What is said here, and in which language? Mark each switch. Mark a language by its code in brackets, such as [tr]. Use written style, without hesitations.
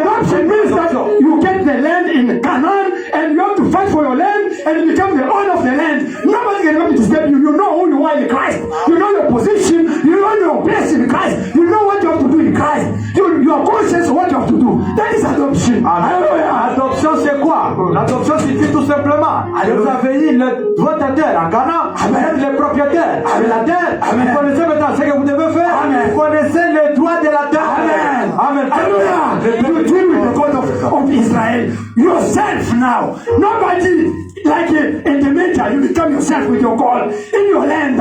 [en] Adoption means that you get the land in Canaan and you have to fight for your land and you become the owner of the land. Nobody can come to step you. You know who you are in Christ. You know your position. You know your place in Christ. You know what you have to do in Christ. You are conscious of what you have to do. That is adoption. Hallelujah. [fr] Adoption, c'est quoi? L'adoption signifie tout simplement que vous avez eu le droit de terre en Ghana, vous êtes les propriétaires de la terre. Vous connaissez maintenant ce que vous devez faire. Vous connaissez les droits de la terre. Amen. Amen. Hallelujah. [en] You deal with the God of Israel yourself now. Nobody like in the nature, you become yourself with your God in your land.